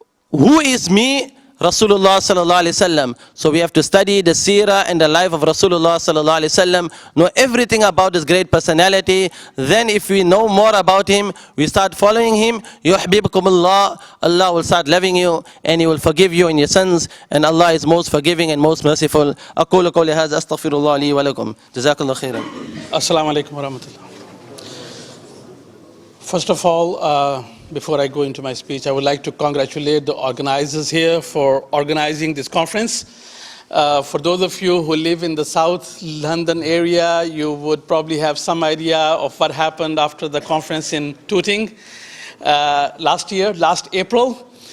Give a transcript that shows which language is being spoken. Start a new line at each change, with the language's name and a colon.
English: Who is me? Rasulullah sallallahu alaihi wasallam. So we have to study the seerah and the life of Rasulullah sallallahu alaihi wasallam, know everything about his great personality. Then if we know more about him, we start following him, yuhbibkumullah, Allah will start loving you and he will forgive you in your sins, and Allah is most forgiving and most merciful.
Arabic: أقول قولي هذا أستغفر الله لي ولكم. جزاك الله خيرا. Assalamu alaikum wa rahmatullah.
English: First of all, before I go into my speech, I would like to congratulate the organizers here for organizing this conference. For those of you who live in the South London area, you would probably have some idea of what happened after the conference in Tooting last April.